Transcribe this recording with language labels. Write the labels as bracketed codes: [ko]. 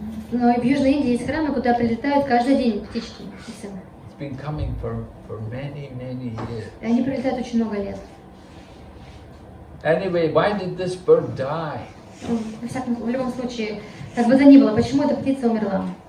[ru] Но и в Южной Индии есть храмы, куда прилетают каждый день птички. [en] It's been coming for many years. [ru] И они прилетают очень много лет. [en] Anyway, why did this bird die? [ru] В любом случае, как бы то ни было, почему эта птица умерла?